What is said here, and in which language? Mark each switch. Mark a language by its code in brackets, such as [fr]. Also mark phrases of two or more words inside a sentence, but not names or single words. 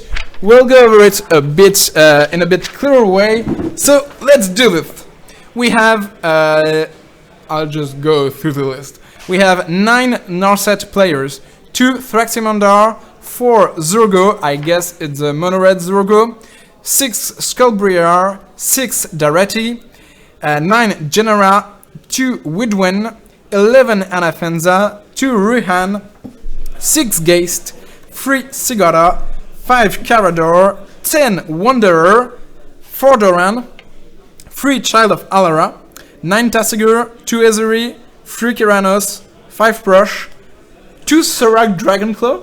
[en] We'll go over it a bit in a bit clearer way. So let's do this. We have. I'll just go through the list. We have 9 Narset players, 2 Thraximandar, 4 Zurgo. I guess it's a mono red Zurgo. 6 Skullbriar, 6 Daretti, 9 Genera, 2 Widwen, 11 Anafenza, 2 Ruhan, 6 Geist, 3 Sigara, 5 Carador, 10 Wanderer, 4 Doran, 3 Child of Alara, 9 Tassigur, 2 Ezeri, 3 Kiranos, 5 Brush, 2 Sorak Dragonclaw.